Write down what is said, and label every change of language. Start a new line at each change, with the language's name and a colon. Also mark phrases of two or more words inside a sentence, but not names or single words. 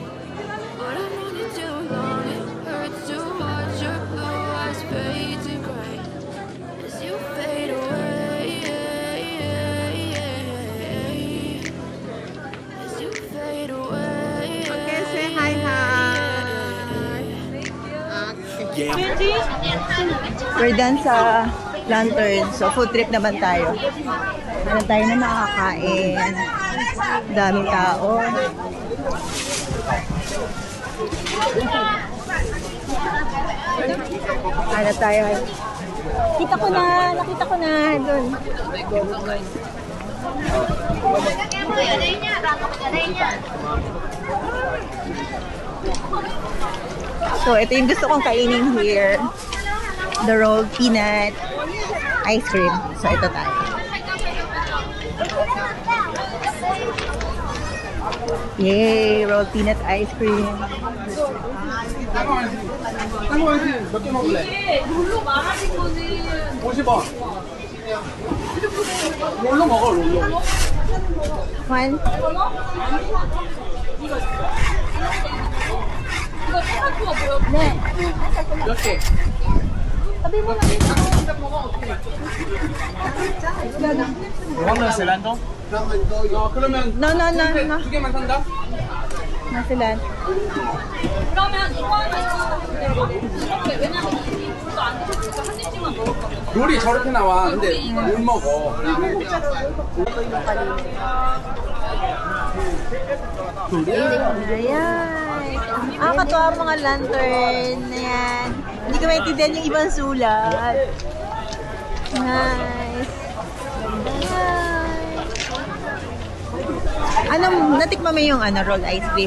English: But I've known you too long, it hurts to watch your blue eyes fade to gray as you fade away. As you fade away. Okay, say hi, hi. We're done sa Lantern.
Filipino: So,
English: food trip
Filipino: naman tayo. Meron tayo na nakakain. Daming tao. Ano tayo? Nakita ko na, doon. So, ito yung gusto kong kainin here.
English: The rolled peanut ice cream. So,
Filipino: ito tayo. Yay!
English: Rolled peanut ice cream.
Korean: 몇개 먹을래? 50원. 롤로 먹어, 롤로.
English: One.
Korean: 몇 개? 먹으면 셀란도? 그러면
English: No.
Korean: 두 개만 산다?
Filipino: Na sila.
Korean: 롤이 저렇게 나와. 근데 뭘 먹어?
Filipino: Ayan. Katuwa ang mga lantern. Ayan. Hindi ko maintindihan yung ibang sulat. Nice. Anong, natikman mo yung
English: rolled ice cream?